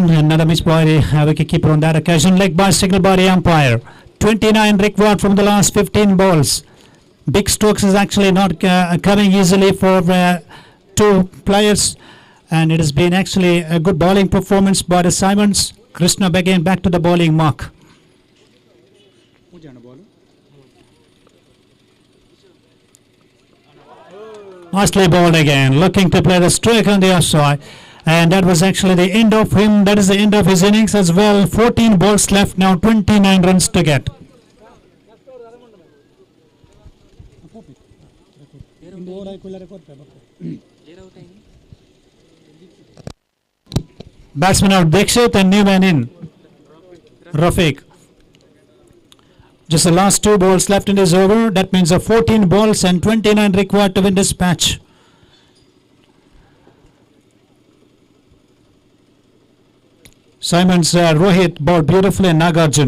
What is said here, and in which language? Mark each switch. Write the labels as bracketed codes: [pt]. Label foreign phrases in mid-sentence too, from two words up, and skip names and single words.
[en] Another miss by the wicketkeeper on that occasion. Leg by signal by the umpire. 29 required from the last 15 balls. Big strokes is actually not coming easily for two players. And it has been actually a good bowling performance by the Simons. Krishna again back to the bowling mark. ಪೂಜೆ ಬಾಲ್ Nicely bowled again, looking to play the stroke on the offside. And that was actually the end of him. That is the end of his innings as well. 14 balls left now, 29 runs to get. ಇಂದು ಓಡ್ ಹಾಕಿಲ್ಲ ರೆಕಾರ್ಡ್ Batsman out Dixit and new man in Rafiq. Just the last 2 balls left in this over. That means 14 balls and 29 required to win this match. Simon's Rohit bowled beautifully and Nagarjun.